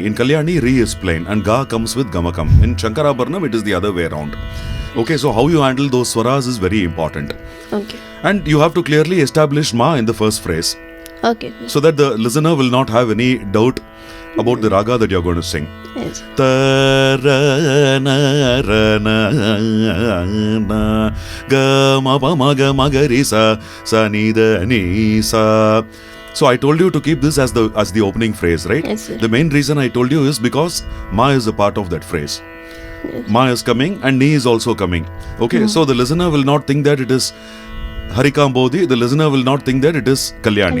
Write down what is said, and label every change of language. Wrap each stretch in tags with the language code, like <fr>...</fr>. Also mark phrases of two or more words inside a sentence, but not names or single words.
<en>In Kalyani, Re is plain and Ga comes with Gamakam. In Sankarabharanam, it is the other way around. Okay, so how you handle those swaras is very important. Okay. And you have to clearly establish Ma in the first phrase, Okay, sir. so that the listener will not have any doubt about the raga that you are going to sing. Yes. Ta-ra-na, ra-na, ga-ma-pa-ma-ga-ma-ga-ri-sa, sa-ni-da-ni-sa. So I told you to keep this as the opening phrase, right? Yes, sir. The main reason I told you is because Ma is a part of that phrase. Yes. Ma is coming and Ni is also coming. Okay, so the listener will not think that it is Harikambodhi. The listener will not think that it is Kalyani.</en>